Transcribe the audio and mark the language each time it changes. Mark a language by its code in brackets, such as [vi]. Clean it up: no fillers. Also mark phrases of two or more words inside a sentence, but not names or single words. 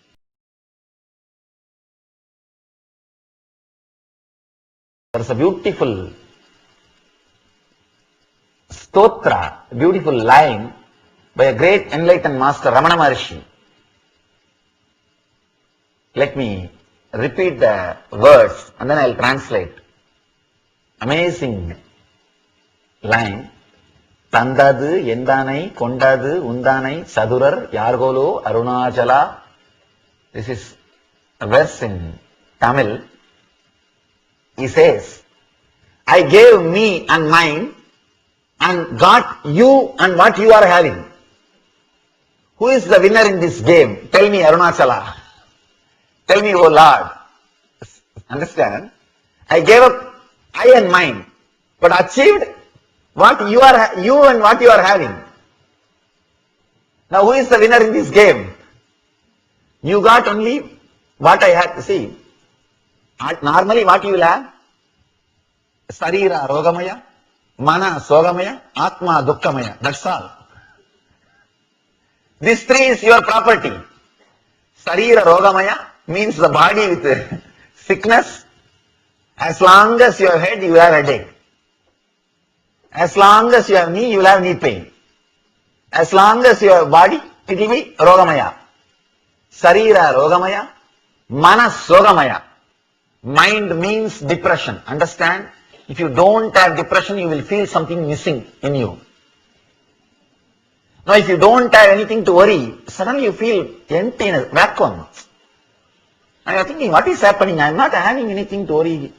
[en] There is a beautiful stotra, a beautiful line by a great enlightened master, Ramana Maharshi. Let me repeat the words and then I will translate. Amazing line. [ta] தந்தது என்தனை கொண்டது உன்தனை சதுரர் யார்கொலோ அருணாசலா. [en] This is a verse in Tamil. He says, I gave me and mine and got you and what you are having. Who is the winner in this game? Tell me, Arunachala. Tell me, O Lord. Understand? I gave up I and mine, but achieved what you and what you are having. Now who is the winner in this game? You got only what I had. See, normally what you will have? [sa] Sarira rogamaya, mana sogamaya, atma dukkhamaya. [en] That's all. This three is your property. [sa] Sarira rogamaya [en] means the body with sickness. As long as you have head, you have headache. As long as you have knee, you will have knee pain. As long as you have body, it will be rogamaya. [sa] Sarira rogamaya, mana sogamaya. [en] Mind means depression. Understand? If you don't have depression, you will feel something missing in you. Now if you don't have anything to worry, suddenly you feel empty in a vacuum. And you are thinking, what is happening? I am not having anything to worry.